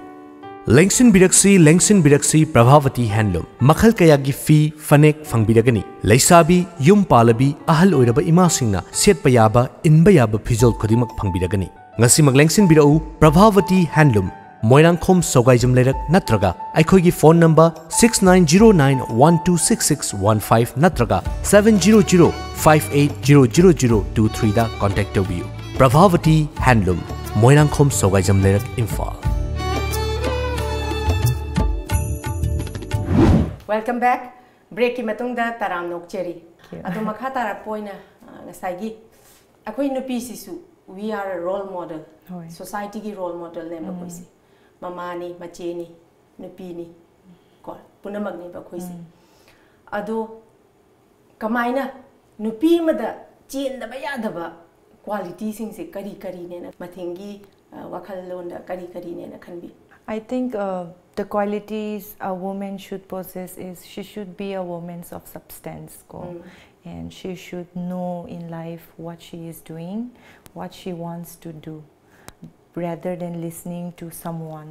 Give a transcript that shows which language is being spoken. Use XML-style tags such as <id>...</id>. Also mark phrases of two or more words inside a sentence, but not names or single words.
<mni>Lengsin Biraksi Prabhavati Handloom Makhal Kayagi Fi Fanek Fangbiragani Leisabi Yum Palabi Ahal Oiraba Imasingna Setpayaba Inbayaba Pizol Kodimak Fangbiragani Ngasimak Lengsin Birau Prabhavati Handloom Moirangkhom Sogaijam Lerak Natraga Aikhogi phone number 6909126615 Natraga 70058000023 da contact tobiyu Prabhavati Handloom Moirangkhom Sogaijam Lerak Imphal.</mni> <en>Welcome back.</en> <mni>Break ki matung da taram nok cheri. Ado makha tara poina ngasai gi. Akoi nupi sisu.</mni> <en>We are a role model.</en> <mni>Society ki</mni> <en>role model</en> <mni>ne ba koi si. Mama ni, mache ni, nupi ni. Ko punamag ni ba koi si. Ado kamaina nupi mada chen da ba ya da ba quality sing se kari kari ne na mathingi wakhal lon da kari kari ne na khanbi.</mni> <en>I think the qualities a woman should possess is she should be a woman of substance, and she should know in life what she is doing, what she wants to do, rather than listening to someone.</en>